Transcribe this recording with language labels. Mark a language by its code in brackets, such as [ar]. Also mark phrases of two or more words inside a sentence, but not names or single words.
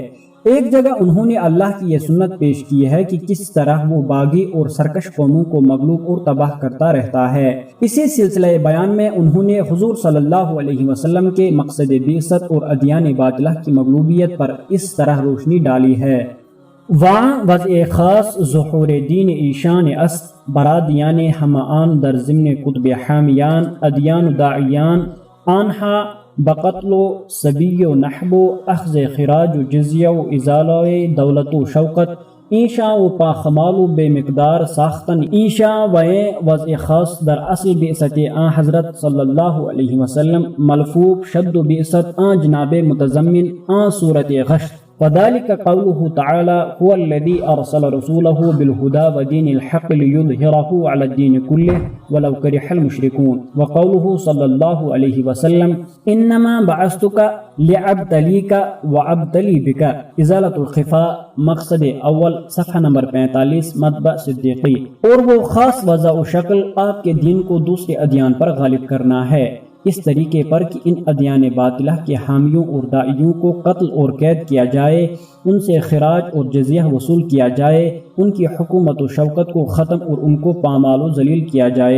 [ur] ایک جگہ انہوں نے اللہ کی یہ سنت پیش کی ہے کہ کس طرح وہ باغی اور سرکش قوموں کو مغلوب اور تباہ کرتا رہتا ہے۔ اسی سلسلہ بیان میں انہوں نے حضور صلی اللہ علیہ وسلم کے مقصد بعثت اور ادیان باطلہ کی مغلوبیت پر اس طرح روشنی ڈالی ہے۔ [fa] وہاں وضع خاص ظہور دین ایشان است برادیان ہمان در ضمن قطب حامیان ادیان داعیان آنہا بقتل و سبی و نحب و اخذ خراج و جزیہ و ازالہ دولت و شوقت ایشاں و پاخمال و بے مقدار ساختن ایشاں وضع خاص در اصل بعثت آن حضرت صلی اللہ علیہ وسلم ملفوب شد و بعثت آن جناب متضمن آن صورت غشت [ar] وذلك قوله تعالى هو الذي أرسل رسوله بالهدى ودين الحق ليظهره على الدين كله ولو كره المشركون وقوله صلى الله عليه وسلم إنما بعثتك لأبتليك وأبتلي بك إزالة الخفاء [ur] مقصد اول صفحہ نمبر 45 مطبع صدیقی۔ اور وہ خاص وضع و شکل آپ کے دین کو دوسرے ادیان پر غالب کرنا ہے اس طریقے پر کہ ان ادیان باطلہ کے حامیوں اور داعیوں کو قتل اور قید کیا جائے، ان سے خراج اور جزیہ وصول کیا جائے، ان کی حکومت و شوکت کو ختم اور ان کو پامال و ذلیل کیا جائے۔